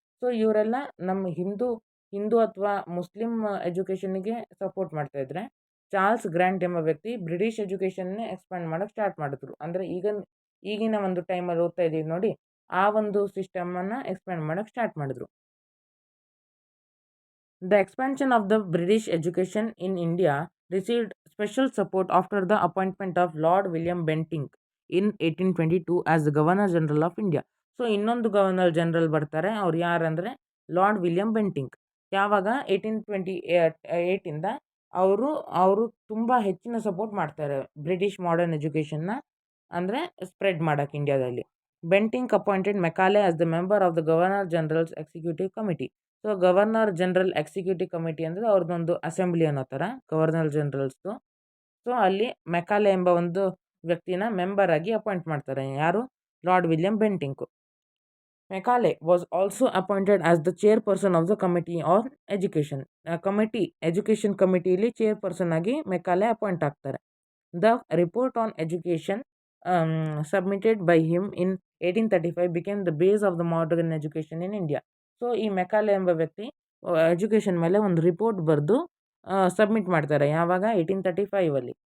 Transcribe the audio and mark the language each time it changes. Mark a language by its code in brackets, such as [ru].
[kn] So ಇವರೆಲ್ಲ ನಮ್ಮ ಹಿಂದೂ ಅಥವಾ ಮುಸ್ಲಿಂ ಎಜುಕೇಷನ್ನಿಗೆ ಸಪೋರ್ಟ್ ಮಾಡ್ತಾ ಇದ್ರೆ, ಚಾರ್ಲ್ಸ್ ಗ್ರ್ಯಾಂಟ್ ಎಂಬ ವ್ಯಕ್ತಿ ಬ್ರಿಟಿಷ್ ಎಜುಕೇಷನ್ನೇ ಎಕ್ಸ್ಪ್ಯಾಂಡ್ ಮಾಡೋಕ್ಕೆ ಸ್ಟಾರ್ಟ್ ಮಾಡಿದ್ರು. ಅಂದರೆ ಈಗಿನ ಒಂದು ಟೈಮಲ್ಲಿ ಓದ್ತಾ ಇದ್ದೀವಿ ನೋಡಿ, ಆ ಒಂದು ಸಿಸ್ಟಮನ್ನು ಎಕ್ಸ್ಪ್ಯಾಂಡ್ ಮಾಡೋಕ್ಕೆ ಸ್ಟಾರ್ಟ್ ಮಾಡಿದ್ರು. [en] The expansion of the British education in India received special support after the appointment of Lord William Bentinck in 1822 as the Governor General of India. [kn] So ಇನ್ನೊಂದು ಗವರ್ನರ್ ಜನರಲ್ ಬರ್ತಾರೆ, ಅವ್ರು ಯಾರಂದರೆ ಲಾರ್ಡ್ ವಿಲಿಯಂ ಬೆಂಟಿಂಕ್. ಯಾವಾಗ 1828ಇಂದ ಅವರು ತುಂಬ ಹೆಚ್ಚಿನ support ಮಾಡ್ತಾರೆ British modern ಎಜುಕೇಷನ್ನ ಅಂದರೆ spread ಮಾಡೋಕ್ಕೆ ಇಂಡಿಯಾದಲ್ಲಿ. [en] Bentinck appointed Macaulay as the member of the governor general's executive committee. [kn] So governor general executive committee ಅಂದರೆ ಅವ್ರದ್ದೊಂದು ಅಸೆಂಬ್ಲಿ ಅನ್ನೋ ಥರ ಗವರ್ನರ್ ಜನರಲ್ಸ್ದು. ಸೊ ಅಲ್ಲಿ ಮೆಕಾಲೆ ಎಂಬ ಒಂದು ವ್ಯಕ್ತಿನ ಮೆಂಬರ್ ಆಗಿ ಅಪಾಯಿಂಟ್ ಮಾಡ್ತಾರೆ. ಯಾರು? [en] Lord William Bentinck. Macaulay was also appointed as the chairperson of the committee on education. [kn] Education ಕಮಿಟಿಲಿ chairperson ಆಗಿ ಮೆಕಾಲೆ ಅಪಾಯಿಂಟ್ ಆಗ್ತಾರೆ. [en] The report on education submitted by him in 1835 became the base of the modern education in India. [kn] So ಈ Macaulay ಎಂಬ ವ್ಯಕ್ತಿ education ಮೇಲೆ ಒಂದು report ಬರೆದು submit ಮಾಡ್ತಾರೆ. ಯಾವಾಗ? 1835ಅಲ್ಲಿ.